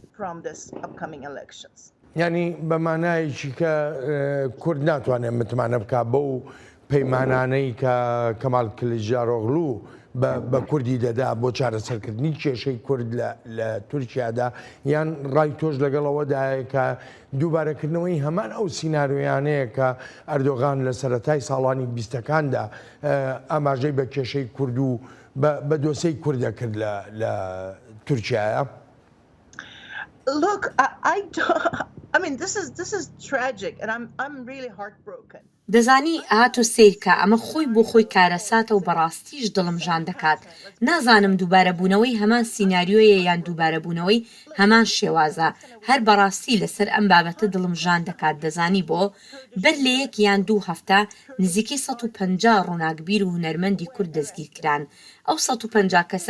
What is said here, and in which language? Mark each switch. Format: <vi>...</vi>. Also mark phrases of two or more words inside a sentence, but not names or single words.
<ckb>یعنی بەمانایەکی کە کورد ناتوانێت متمانە بکات بەو پەیمانانەی کە کەمال کلیجداروغلو بە کوردی دەدا بۆ چارەسەرکردنی کێشەی کورد لە تورکیادا یان ڕای تۆش لەگەڵەوەدایە کە دووبارەکردنەوەی هەمان ئەو سیناریۆیانەیە کە ئەردۆغان لە سەرەتای ساڵانی 20ەکاندا ئاماژەی بە کێشەی کورد و بە دۆسەی کوردە کرد لە تورکیایە.</ckb> <en>Look, I mean, this is tragic, and I'm really heartbroken.</en> <ckb>دەزانی هاتۆ سیرکە ئەمە خۆی بۆ خۆی کارەساتە و بەڕاستیش دڵمژان دەکات نازانم دووبارەبوونەوەی هەمان سیناریۆیە یان دووبارەبوونەوەی هەمان شێوازە هەر بەڕاستی لەسەر ئەم بابەتە دڵمژان دەکات دەزانی بۆ بەر لە یەک یان دوو هەفتە نزیکەی 150 ڕووناکبیر و هونەرمەندی کورد دەستگیرکران ئەو 150 کەسە</ckb>